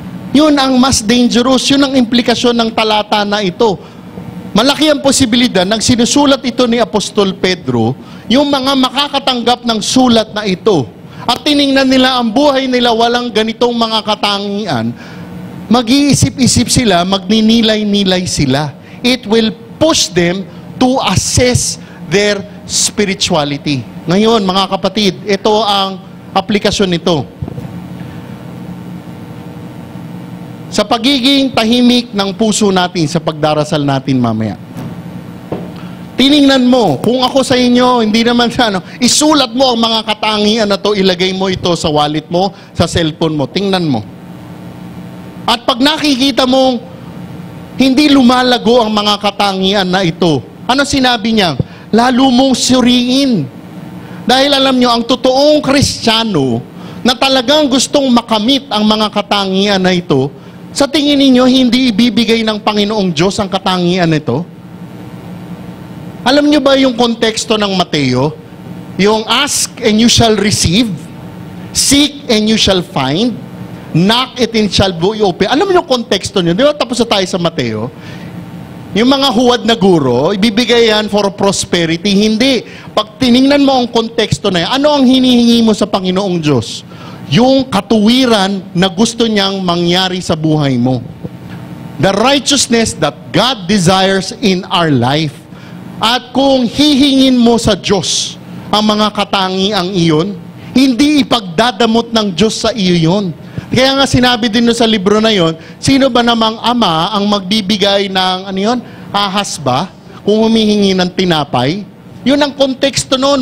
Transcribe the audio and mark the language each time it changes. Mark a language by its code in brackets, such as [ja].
[tl] Yun ang mas dangerous, yun ang implikasyon ng talata na ito. Malaki ang posibilidad, nang sinusulat ito ni Apostol Pedro, yung mga makakatanggap ng sulat na ito, at tiningnan nila ang buhay nila walang ganitong mga katangian, mag-iisip-isip sila, magninilay-nilay sila. [en] It will push them to assess their spirituality. [tl] Ngayon, mga kapatid, ito ang aplikasyon nito. Sa pagiging tahimik ng puso natin sa pagdarasal natin mamaya. Tiningnan mo, kung ako sa inyo, hindi naman isulat mo ang mga katangian na to, ilagay mo ito sa wallet mo, sa cellphone mo, tingnan mo. At pag nakikita mong hindi lumalago ang mga katangian na ito, ano sinabi niya? Lalo mong suriin. Dahil alam nyo, ang totoong Kristiyano na talagang gustong makamit ang mga katangian na ito, sa tingin ninyo, hindi ibibigay ng Panginoong Diyos ang katangian nito? Alam nyo ba yung konteksto ng Mateo? Yung [en] ask and you shall receive, seek and you shall find, knock it and shall be open. [tl] Alam mo yung konteksto nyo? Di ba tapos na tayo sa Mateo? Yung mga huwad na guro, ibibigay yan [en] for prosperity. [tl] Hindi. Pag tiningnan mo ang konteksto na yan, ano ang hinihingi mo sa Panginoong Diyos? Yung katuwiran na gusto niyang mangyari sa buhay mo. [en] The righteousness that God desires in our life. [tl] At kung hihingin mo sa Diyos ang mga katangiang iyon, hindi ipagdadamot ng Diyos sa iyo yun. Kaya nga sinabi din sa libro na yon, sino ba namang ama ang magbibigay ng, ahas ba? Kung humihingi ng tinapay? Yun ang konteksto noon.